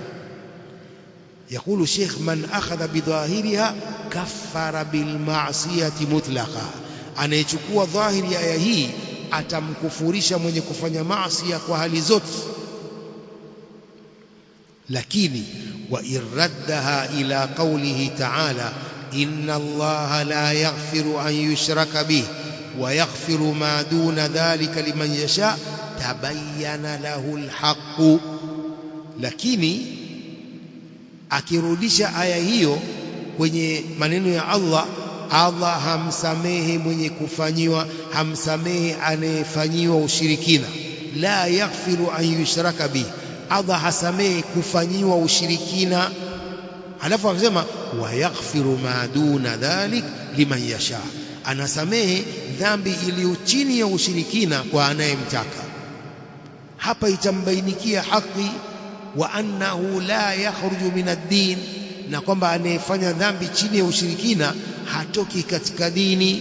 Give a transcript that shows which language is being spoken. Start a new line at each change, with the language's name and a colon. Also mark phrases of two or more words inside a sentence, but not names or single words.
Arabic: يقول الشيخ، من أخذ بظاهرها كفر بالمعصية مطلقا.
Swahili: Anayechukua dhahiri ya aya hii atamkufurisha mwenye kufanya maasi kwa hali zote.
Arabic: Lakini وإن ردها إلى قوله تعالى إن الله لا يغفر أن يشرك به ويغفر ما دون ذلك لمن يشاء تبين له الحق.
Swahili: Lakini akirudisha aya hiyo kwenye maneno ya Allah, Allah hamsamehe mwenye kufanyiwa, hamsamehe anayefanyiwa ushirikina.
Arabic: لا يغفر أن يشرك به,
Swahili: Allah hasamehe kufanyiwa ushirikina. Alafu akasema
Arabic: ويغفر ما دون ذلك لمن يشاء,
Swahili: anasamehe dhambi iliyo chini ya ushirikina kwa anayemtaka. Hapa itambainikia haki,
Arabic: وأنه لا يخرج من الدين,
Swahili: na kwamba anayefanya dhambi chini ya ushirikina hatoki katika dini.